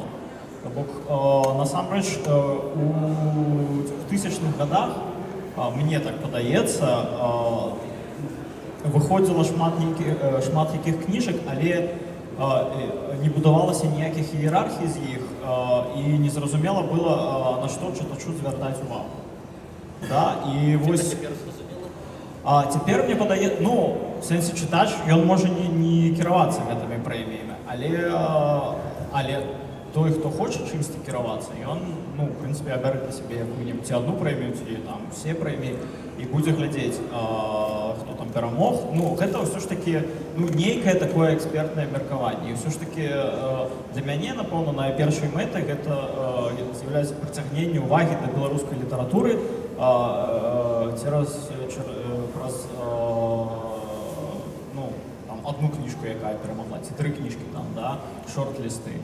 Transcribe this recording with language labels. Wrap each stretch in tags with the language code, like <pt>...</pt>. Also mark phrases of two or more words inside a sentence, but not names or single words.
<be>Бок, насамрэч, у 2000-х годах, мне так падаецца, выходзіла шмат якіх кніжак, але не будавалася ніякіх іерархій з іх, і незразумела было, на што чытачу звяртаць увагу. Да? І вось... А цяпер мне падаецца, в сэнсе чытач, ён можа не кіравацца гэтымі прэміямі, але той, хто хоче чимось кіравацца, ён, ну, в прынцыпе, абярэ для сябе якую-небудзь ці одну прэмію, ці там усе прэміі, і будзе глядзець, хто там перамог. Ну, гэта ўсё ж такі, ну, нейкае такое экспертнае меркаванне. І ўсё ж такі для мяне, напэўна, найпершай мэтай гэта з'яўляецца прыцягненне ўвагі да беларускай літаратуры праз ну, там, одну кніжку, якая перамагла, ці 3 кніжкі там, да, шорт-лісты.</be>